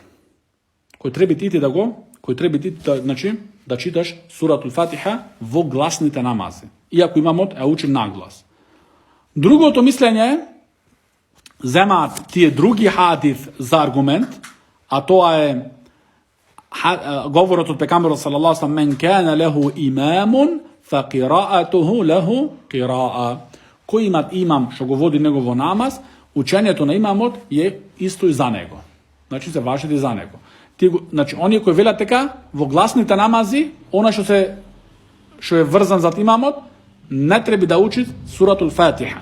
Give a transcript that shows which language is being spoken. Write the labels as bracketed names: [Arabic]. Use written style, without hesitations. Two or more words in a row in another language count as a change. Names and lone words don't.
[Macedonian] Кој треба ти да го, кој треба ти да читаш суратул Фатиха во гласните намази. Иако имамот е учи наглас. Другото мислење е земаат тие други хадис за аргумент, а тоа е говорот од пекамберот [Arabic] صلى الله عليه وسلم من كان له إمام فقراءته له قراءة. [Macedonian] Кој имат имам што го води негово намаз, учењето на имамот е исто и за него. Значи се важи и за него. Значи оние кои велат така во гласните намази, она што е врзан зад имамот, не треба да учи суратул Фатиха.